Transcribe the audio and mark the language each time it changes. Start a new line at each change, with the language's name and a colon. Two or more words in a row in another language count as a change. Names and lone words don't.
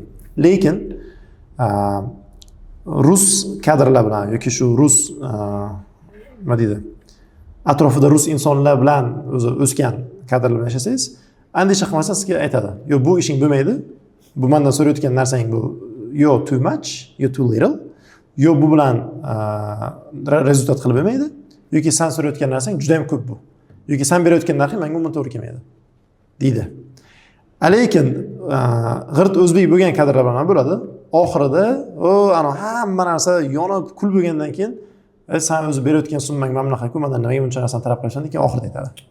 Uzbek: Lekin rus kadrlar bilan yoki shu rus nima deydi? Atrofida rus insonlar bilan o'zi o'sgan kadrlar bilan yashasangiz, andisha qilmasa sizga aytadi. Yo, bu ishing bo'lmaydi. Bu mendan so'rayotgan narsang bu yo
English: too much,
Uzbek: yo
English: too little.
Uzbek: Yo bu bilan rezultat qilib bo'lmaydi. Yoki sen so'rayotgan narsang juda ham ko'p bu. Yoki sen berayotgan narxing menga umuman to'g'ri kelmaydi. deydi. Lekin g'irt o'zbek bo'lgan kadrlar bilan bo'ladi. Oxirida ana hamma narsa yonib kul bo'lgandan keyin sen o'zi berayotgan summang mana bunaqa-ku, mendan nimaga buncha narsani talab qilyapsan degan oxirida aytadi.